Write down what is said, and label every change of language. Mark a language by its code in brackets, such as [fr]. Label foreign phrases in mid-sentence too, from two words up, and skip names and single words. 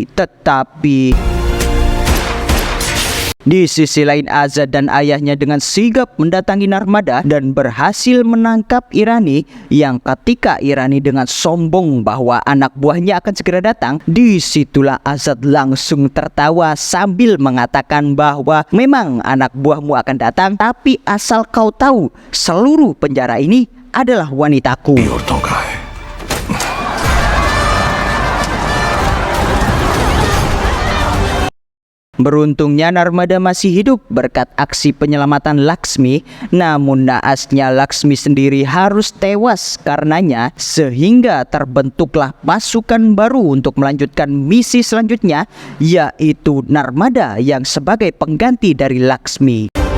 [id] Tetapi di sisi lain, Azad dan ayahnya dengan sigap mendatangi Narmada dan berhasil menangkap Irani, yang ketika Irani dengan sombong bahwa anak buahnya akan segera datang, disitulah Azad langsung tertawa sambil mengatakan bahwa memang anak buahmu akan datang, tapi asal kau tahu, seluruh penjara ini adalah wanitaku. [hi] औरतों का है। [id] Beruntungnya Narmada masih hidup berkat aksi penyelamatan Laksmi. Namun naasnya Laksmi sendiri harus tewas karenanya, sehingga terbentuklah pasukan baru untuk melanjutkan misi selanjutnya, yaitu Narmada yang sebagai pengganti dari Laksmi.